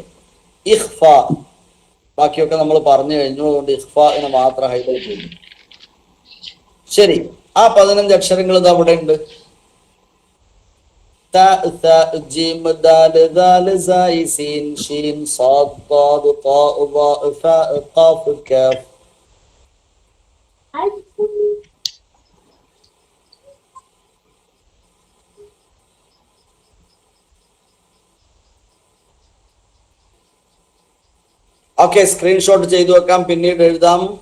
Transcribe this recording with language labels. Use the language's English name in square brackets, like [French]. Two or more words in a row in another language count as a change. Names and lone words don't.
[Malayalam] ഇഖ്ഫ ബാക്കിയൊക്കെ നമ്മൾ പറഞ്ഞു കഴിഞ്ഞു. അതുകൊണ്ട് ഇഖ്ഫാനെ മാത്രം ഹൈലൈറ്റ് ചെയ്തു. ശരി, ആ 15 അക്ഷരങ്ങൾ ഇത് അവിടെ ഉണ്ട്. [Arabic] تاء ثاء جيم دال ذال زاي سين شين صاد ضاد طاء ظاء فاء قاف كاف. [Malayalam] ഓക്കെ, സ്ക്രീൻഷോട്ട് ചെയ്തു വെക്കാം, പിന്നീട് എഴുതാം.